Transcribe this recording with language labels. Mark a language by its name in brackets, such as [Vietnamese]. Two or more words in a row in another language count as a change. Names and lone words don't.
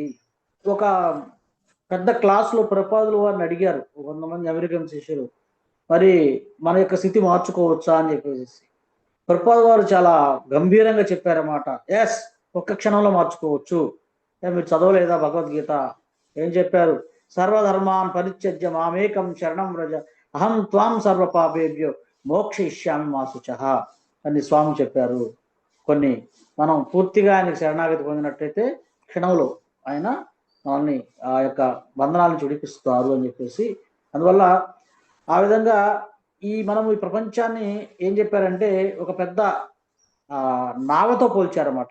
[Telugu] ఒక పెద్ద క్లాసులో ప్రభుపాదులు వారిని అడిగారు కొంతమంది అమెరికన్ శిష్యులు, మరి మన యొక్క స్థితి మార్చుకోవచ్చా అని చెప్పేసి. ప్రభుపాదుల వారు చాలా గంభీరంగా చెప్పారన్నమాట, ఎస్, ఒక్క క్షణంలో మార్చుకోవచ్చు. మీరు చదవలేదా భగవద్గీత? ఏం చెప్పారు, [Sanskrit] సర్వధర్మాన్ పరిత్యజ్య మామేకం శరణం వ్రజ అహం త్వాం సర్వ పాపేభ్యో మోక్షయిష్యామి మా శుచః [Telugu] అని స్వామి చెప్పారు. కొన్ని మనం పూర్తిగా ఆయనకు శరణాగతి పొందినట్టయితే క్షణంలో ఆయన మనల్ని ఆ యొక్క బంధనాలను చుడిపిస్తారు అని చెప్పేసి. అందువల్ల ఆ విధంగా మనం ఈ ప్రపంచాన్ని ఏం చెప్పారంటే ఒక పెద్ద నావతో పోల్చారన్నమాట.